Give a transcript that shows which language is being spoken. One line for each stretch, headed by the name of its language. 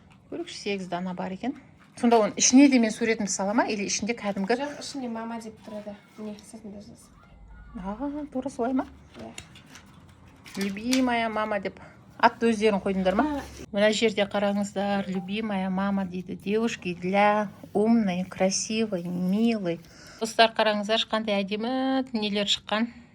Kazakh: Көрікші 8 дана бар екен. Сонда оның ішіне де мен суретімді салама,
Russian: или
Kazakh: ішінде кәдімгі? Жоқ, ішінде мама деп тұрады. Міне, сәтінде жазып. тура солай ма? Иә.
Russian: Любимая мама
Kazakh: деп атты өздерің қойдыңдар ма? Мына жерде қараңыздар,
Russian: любимая мама
Kazakh: дейді.
Russian: Девушки для умной, красивой, милой.
Kazakh: Достар, қараңыздар, қандай әдемі нелер шыққан.